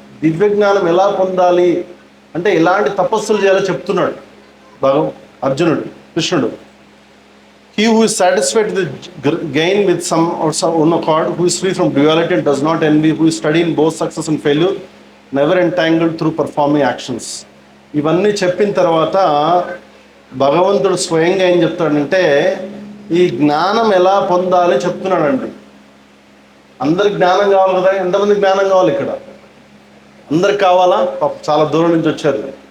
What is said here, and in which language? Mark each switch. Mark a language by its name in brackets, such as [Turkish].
[Telugu] దివ్య జ్ఞానం ఎలా పొందాలి అంటే ఎలాంటి తపస్సులు చేయాలో చెప్తున్నాడు అర్జునుడు, కృష్ణుడు. [English] He who is satisfied with gain with some or some one accord, who is free from duality and does not envy, who is steady in both success and failure, never entangled through performing actions. [Telugu] ఇవన్నీ చెప్పిన తర్వాత భగవంతుడు స్వయంగా ఏం చెప్తాడంటే ఈ జ్ఞానం ఎలా పొందాలి చెప్తున్నాడండి. అందరికి జ్ఞానం కావాలి కదా, ఎంతమంది జ్ఞానం కావాలి ఇక్కడ? అందరికి కావాలా? చాలా దూరం నుంచి వచ్చారు.